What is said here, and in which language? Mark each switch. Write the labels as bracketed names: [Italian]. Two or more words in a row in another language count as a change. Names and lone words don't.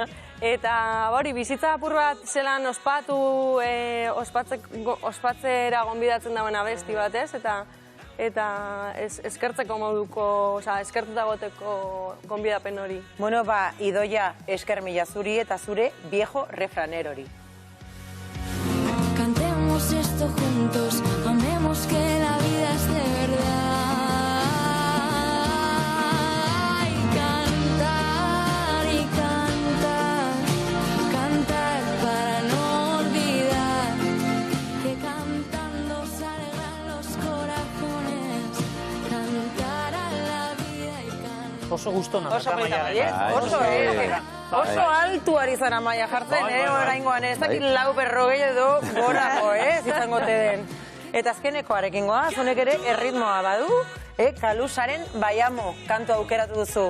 [Basque] Eta hori, bizitza apur bat zelan ospatu, ospatzera gonbidatzen dagoena besti bat, ez? Eta eskertzeko moduko, eskertuta goteko gonbidapen hori. Bueno, Idoia, esker mila zuri eta zure [Spanish] viejo refranero [Basque] hori. [Spanish] Cantemos esto juntos, amemos que la vida es de verdad. Y cantar y cantar, cantar para no olvidar que cantando se alegran los corazones, cantar a la vida y cantar. [Basque] Oso gustona. Oso polita bai, oso altu ari zara maia jartzen, oraingoan ez dakit 440 edo gorago, izango te den. Eta azkenekoarekin goaz, honek ere erritmoa badu, Kalusaren Baiamo kantu aukeratu duzu.